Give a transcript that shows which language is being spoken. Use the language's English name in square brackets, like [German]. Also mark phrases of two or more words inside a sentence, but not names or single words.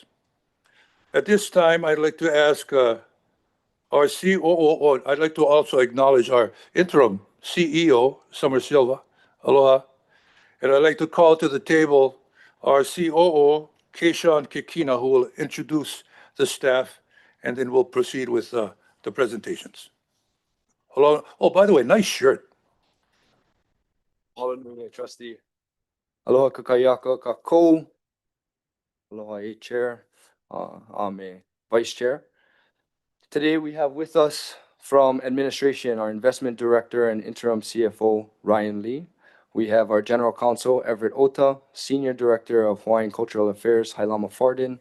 [English] At this time, I'd like to ask our COO, I'd like to also acknowledge our interim CEO, Summer Silva. Aloha. And I'd like to call to the table our COO, Keishan Kikina, who will introduce the staff, and then we'll proceed with the presentations. Hello. Oh, by the way, nice shirt. [Hawaiian] Aloha, Trustee. Aloha kakayaka kako. [English] Aloha, Chair. I'm a Vice Chair. Today we have with us from administration our Investment Director and Interim CFO, Ryan Lee. We have our General Counsel, Everett Ota, Senior Director of Hawaiian Cultural Affairs, Hailama Fardin.